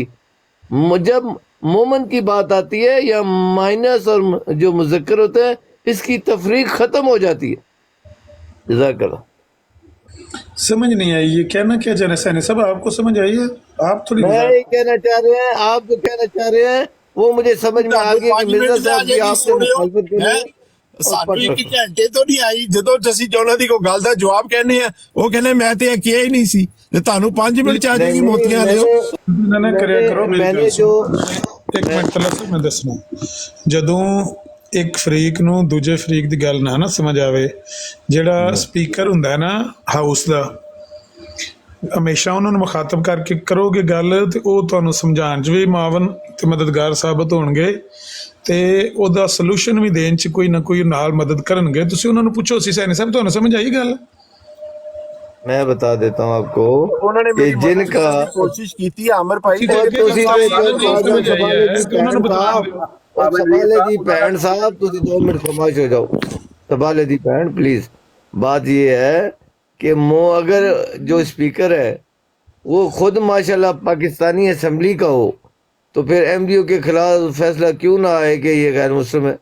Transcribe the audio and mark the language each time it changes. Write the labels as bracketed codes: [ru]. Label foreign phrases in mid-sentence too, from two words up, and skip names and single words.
[ur] جب مومن کی بات آتی ہے یا مائنس اور جو مذکر ہوتا ہے, اس کی تفریق ختم ہو جاتی ہے. [ar] جزاک اللہ. [ur] سمجھ نہیں آئی یہ کہنا کیا چاہ رہے ہیں سینی صاحب, آپ کو سمجھ آئی ہے؟ آپ تھوڑی میں یہ کہنا چاہ رہے ہیں, آپ جو کہنا چاہ رہے ہیں وہ مجھے سمجھ میں آ گیا کہ مرزا صاحب کی آپ سے مخالفت کریں. [pa] ਸਾਨੂੰ ਇੱਕ ਘੰਟੇ ਤੋਂ ਨਹੀਂ ਆਈ, ਜਦੋਂ ਅਸੀਂ ਉਹਨਾਂ ਦੀ ਕੋਈ ਗੱਲ ਦਾ ਜਵਾਬ ਕਹਿੰਦੇ ਆ ਉਹ ਕਹਿੰਦੇ ਮੈਂ ਤੇ ਇਹ ਕਿਹਾ ਹੀ ਨਹੀਂ ਸੀ, ਤੇ ਤੁਹਾਨੂੰ 5 ਮਿੰਟ ਚ ਆ ਜਾਏਗੀ ਮੋਤੀਆਂ ਲਿਓ. ਨਾ ਕਰਿਆ ਕਰੋ. ਮੇਰੀ [ur] मैंने [pa] ਗੱਲ [ur] जो [pa] ਸੁਣੋ ਇੱਕ ਮਿੰਟ ਤੱਕ ਮੈਂ ਦੱਸਣਾ. ਜਦੋਂ ਇੱਕ ਫਰੀਕ ਨੂੰ ਦੂਜੇ ਫਰੀਕ ਦੀ ਗੱਲ ਨਾ ਸਮਝ ਆਵੇ, ਜਿਹੜਾ ਸਪੀਕਰ ਹੁੰਦਾ ਹੈ ਨਾ ਹਾਊਸ ਦਾ, ਹਮੇਸ਼ਾ ਉਹਨਾਂ ਨੂੰ ਮੁਖਾਤਬ ਕਰਕੇ ਕਰੋਗੇ ਗੱਲ ਤੇ ਉਹ ਤੁਹਾਨੂੰ ਸਮਝਾਉਣ 'ਚ ਵੀ ਮਾਵਨ ਤੇ ਮਦਦਗਾਰ ਸਾਬਤ ਹੋਣਗੇ ਤੇ ਉਹਦਾ ਸੋਲੂਸ਼ਨ ਵੀ ਦੇਣ 'ਚ ਕੋਈ ਨਾ ਕੋਈ ਨਾਲ ਮਦਦ ਕਰਨਗੇ. ਤੁਸੀਂ ਉਹਨਾਂ ਨੂੰ ਪੁੱਛੋ ਸੀ ਸੈਣੀ ਸਾਹਿਬ ਤੁਹਾਨੂੰ ਸਮਝ ਆਈ ਗੱਲ? [ur] میں بتا دیتا ہوں آپ کو کہ جن کا [pa] ਕੋਸ਼ਿਸ਼ ਕੀਤੀ ਆਮਰ ਭਾਈ سبالے دی بہن صاحب, تسی 2 منٹ خاموش ہو جاؤ. سبالے دی بہن پلیز. [ur] بات یہ ہے کہ اگر جو اسپیکر ہے وہ خود ماشاءاللہ پاکستانی اسمبلی کا ہو تو پھر ایم ڈی او کے خلاف فیصلہ کیوں نہ آئے کہ یہ غیر مسلم ہے.